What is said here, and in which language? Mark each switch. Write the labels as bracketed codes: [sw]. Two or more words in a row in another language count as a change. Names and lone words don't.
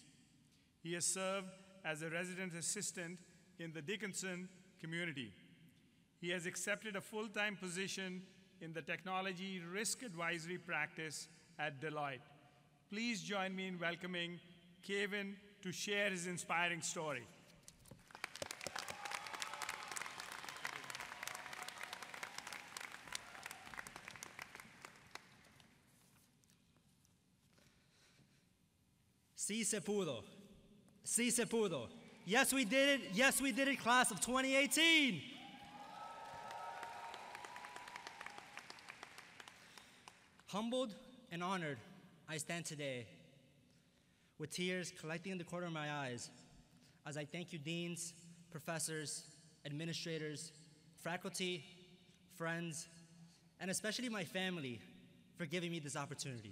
[en] He has served as a resident assistant in the Dickinson community. He has accepted a full-time position in the technology risk advisory practice at Deloitte. Please join me in welcoming Kevin to share his inspiring story. [es] Sí se pudo. Sí se pudo. [en] Yes, we did it. Yes, we did it, class of 2018. Humbled and honored, I stand today with tears collecting in the corner of my eyes as I thank you, deans, professors, administrators, faculty, friends, and especially my family for giving me this opportunity.